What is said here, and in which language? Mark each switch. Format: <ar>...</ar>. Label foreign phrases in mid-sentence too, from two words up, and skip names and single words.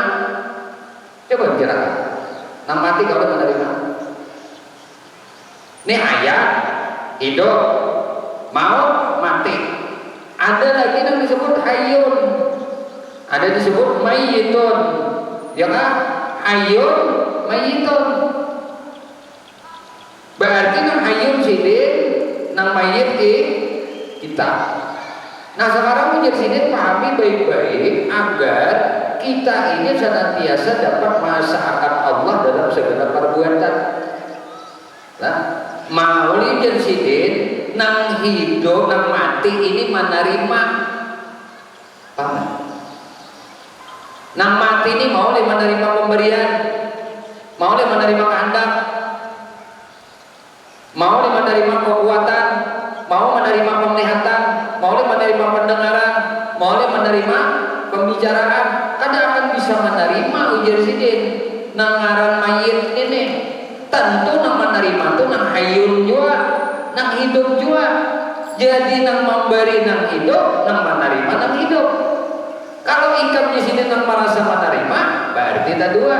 <bjn>Coba bicarakan. Nang mati kau menerima.</bjn> <id>Ini hayat, hidup, mau, mati. Ada lagi yang disebut hayyun, ada disebut mayyitun, ya kan?</id> <ar>حيّ، ميّت.</ar> <bjn>Berarti nang hayyun sidin, nang mayyit kita.</bjn> <id>Nah sekarang menjadi sini pahami baik-baik agar kita ini senantiasa dapat masyarakat Allah dalam segala perbuatan.</id> <bjn>Nah, mauli dan sidin nang hidup nang mati ini menerima paham? Nang mati ini mau menerima pemberian, mau menerima kehendak, mau menerima kekuatan, mau menerima penglihatan, mau menerima pendengaran, mau menerima pembicaraan, kadang akan bisa menerima ujar sidin nang ngaran mayit ini. Tentu nang menerima tuh nang hayyun juga, nang hidup juga. Jadi nang memberi nang hidup, nang menerima nang hidup. Kalau ikam di sini nang merasa menerima, berarti tak dua.</bjn>